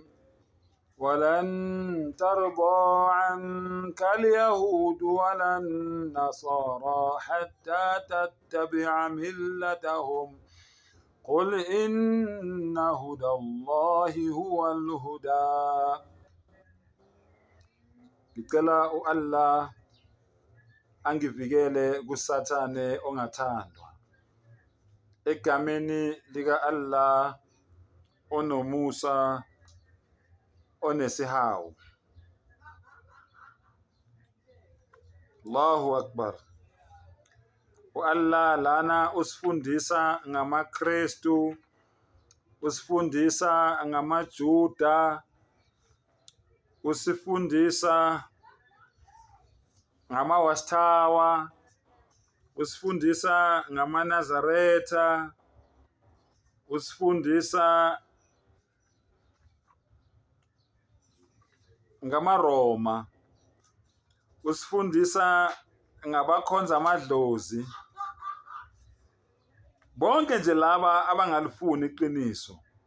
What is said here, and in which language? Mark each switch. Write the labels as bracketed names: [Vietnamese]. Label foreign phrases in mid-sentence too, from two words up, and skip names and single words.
[Arabic] ولن ترضى عنك اليهود ولا النصارى حتى تتبع ملتهم قل إن هدى الله هو الهدى. [Zulu] Ngicela Allah angivikele kusathane ongathandwa egameni lika Allah onomusa onesihawu. [Arabic] Allahu Akbar. [Zulu] Allah lana usifundisa ngamaKristu, usifundisa ngamaJuda, usifundisa ngamawastawa, usifundisa ngamaNazaretha, usifundisa ngamaRoma, usifundisa ngabakhonza amadlozi, bonke nje laba abangalifuni iqiniso.